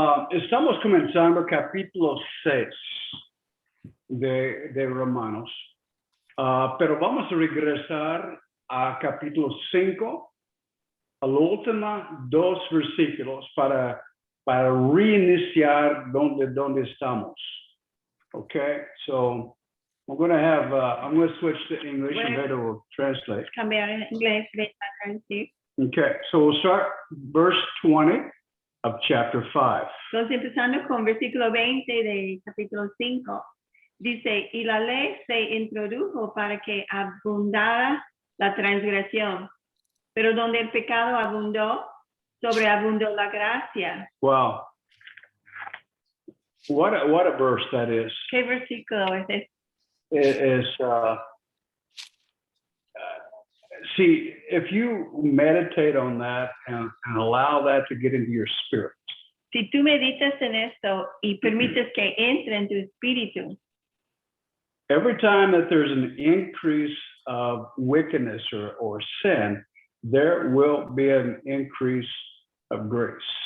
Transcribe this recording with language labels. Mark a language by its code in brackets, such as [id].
[es] Estamos comenzando capítulo 6 de Romanos, pero vamos a regresar a capítulo 5, a los últimos 2 versículos para reiniciar donde estamos. [en] Okay, so I'm going to have, I'm going to switch to English and Beto will translate. [es] Cambiar en inglés, sí. [en] Okay, so we'll start verse 20 of chapter 5. [es] Entonces, empezando con versículo 20 de capítulo 5, dice, y la ley se introdujo para que abundara la transgresión, pero donde el pecado abundó, sobreabundó la gracia. [en] Wow. What a verse that is. [es] ¿Qué versículo es este? [en] It is, see, if you meditate on that and allow that to get into your spirit, [es] Si tú meditas en esto y permites que entre en tu espíritu, [en] every time that there's an increase of wickedness or sin, there will be an increase of grace.